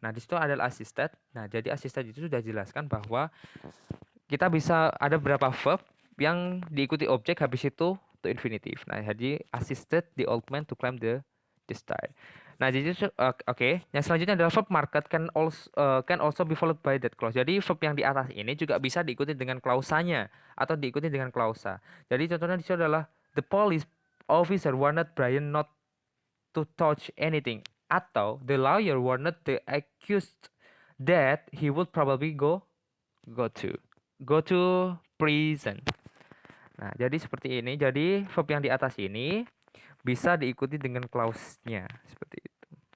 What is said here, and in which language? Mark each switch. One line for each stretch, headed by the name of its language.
Indonesian: Nah, di situ adalah assisted. Nah, jadi assisted itu sudah jelaskan bahwa kita bisa ada beberapa verb yang diikuti objek habis itu to infinitive. Nah, jadi
English: assisted the old man to climb the stair.
Indonesian: Nah, jadi oke. Yang selanjutnya adalah
English: verb market can also be followed by that clause.
Indonesian: Jadi verb yang di atas ini juga bisa diikuti dengan klausanya atau diikuti dengan klausa. Jadi contohnya di sini adalah
English: the police officer warned Brian not to touch anything
Indonesian: atau
English: the lawyer warned the accused that he would probably go to prison.
Indonesian: Nah, jadi seperti ini. Jadi verb yang di atas ini bisa diikuti dengan clause-nya seperti itu.